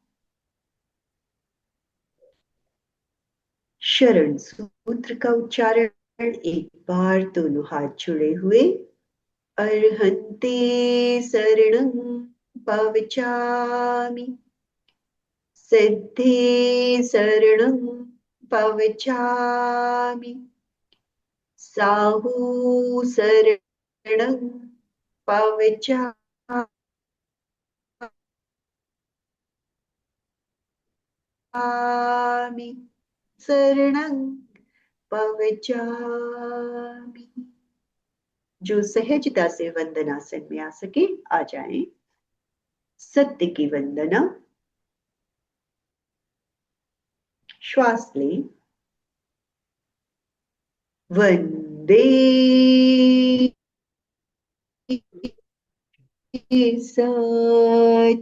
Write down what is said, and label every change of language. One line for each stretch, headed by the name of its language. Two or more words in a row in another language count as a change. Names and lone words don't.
Hindi: शरण सूत्र का उच्चारण एक बार, दोनों हाथ जुड़े हुए।
Prakrit languages: अर्हन्ते शरणं पवचामि, सिद्धे शरणं पवचामि, साहू शरणं पवचामि, शरणं पवचामि।
Hindi: जो सहजता से वंदनासन में आ सके आ जाएं। सत्य की वंदना। श्वास लें।
Sanskrit: वंदे सत।